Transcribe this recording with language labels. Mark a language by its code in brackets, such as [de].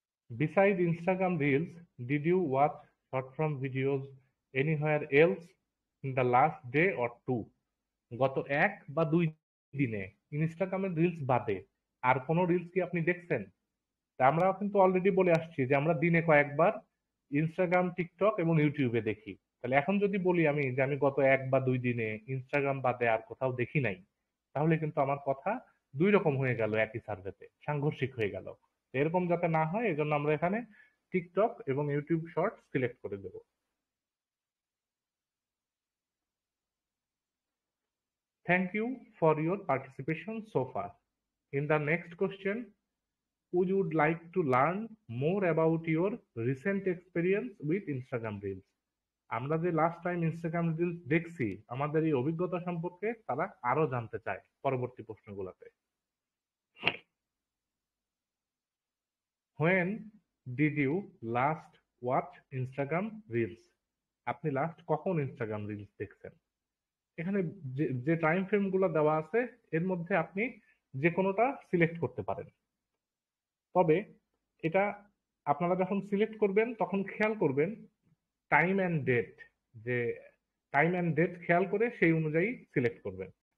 [en] Beside Instagram Reels, did you watch short form videos anywhere else in the last day or two? [bn] গত 1 বা 2 দিনে ইনস্টাগ্রামের reels বাদে আর কোনো রিলস কি আপনি দেখছেন? তা আমরা কিন্তু অলরেডি বলে আসছি যে আমরা দিনে কয়েকবার ইনস্টাগ্রাম, টিকটক এবং ইউটিউবে দেখি। তাহলে এখন যদি বলি আমি যে আমি গত 1 বা 2 দিনে ইনস্টাগ্রাম বাদে আর কোথাও দেখি নাই, তাহলে কিন্তু আমার কথা 2 রকম হয়ে গেল একই সার্ভেতে, সাংঘর্ষিক হয়ে গেল। তো এরকম যাতে না হয় এজন্য আমরা এখানে টিকটক এবং ইউটিউব শর্টস সিলেক্ট করে দেব। [en] Thank you for your participation so far. In the next question, would you like to learn more about your recent experience with Instagram Reels? [bn] আমরা যে লাস্ট টাইম ইনস্টাগ্রাম রিলস দেখছি আমাদের এই অভিজ্ঞতা সম্পর্কে তারা আরো জানতে চায় পরবর্তী প্রশ্নগুলোতে। [en] When did you last watch Instagram Reels? [bn] আপনি লাস্ট কখন ইনস্টাগ্রাম রিলস দেখছেন? এখানে যে টাইম ফ্রেম গুলো দেওয়া আছে এর মধ্যে আপনি যে কোনোটা সিলেক্ট করতে পারেন। তবে এটা আপনারা যখন সিলেক্ট করবেন তখন খেয়াল করবেন [en] time and date, [bn] যে টাইম অ্যান্ড ডেট খেয়াল করে সেই অনুযায়ী সিলেক্ট করবেন।